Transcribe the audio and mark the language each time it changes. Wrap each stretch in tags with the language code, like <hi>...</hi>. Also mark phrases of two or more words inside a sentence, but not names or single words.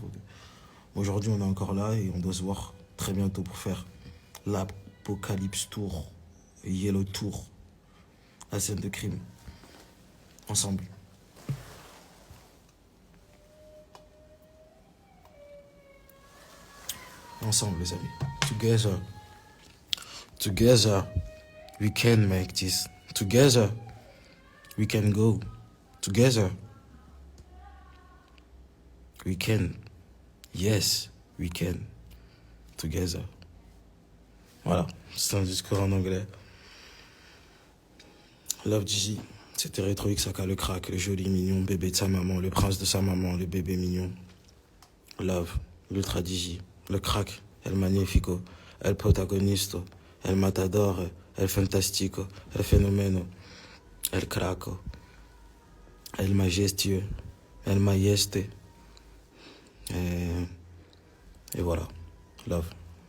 <fr>Aujourd'hui, on est encore là et on doit se voir très bientôt pour faire l'Apocalypse Tour, Yellow Tour, la scène de crime, ensemble. Ensemble, les amis.</fr> <en>Together, we can make this. Together, we can go. Together, we can. Yes, we can. Together.</en> <fr>Voilà, c'est un discours en anglais. Love Dizzy, c'était Retro X, le crack, le joli mignon, bébé de sa maman, le prince de sa maman, le bébé mignon.</fr> <es>Love,</es> <fr>l'ultra Dizzy, le crack,</fr> <es>el magnifico, el protagonisto, el matador, el fantastico, el fenomeno, el craco,</es> <fr>el majestueux, el majeste. Et voilà, love.</fr>